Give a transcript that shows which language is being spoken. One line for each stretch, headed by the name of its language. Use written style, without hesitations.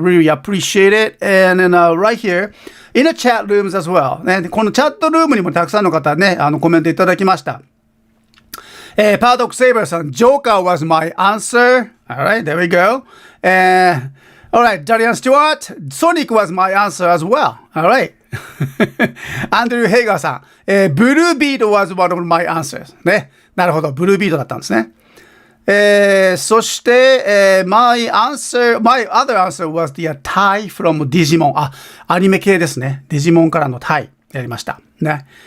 English: Really appreciate it. And then, right here, in the chat rooms as well.
Japanese: ね、このチャットルームにもたくさんの方ね、コメントいただきました。
English: パードックセイバーさん、Joker was my answer. Alright, there we go. Alright, Darian Stewart, Sonic was my answer as well. Alright. アンドリュー・ヘイガーさん、ブルービート was one of my answers. ね。
Japanese: なるほど、ブルービートだったんですね。そして、
English: my other answer was the Thai from Digimon.
Japanese: アニメ系ですね。デジモンからのタイやりました。ね。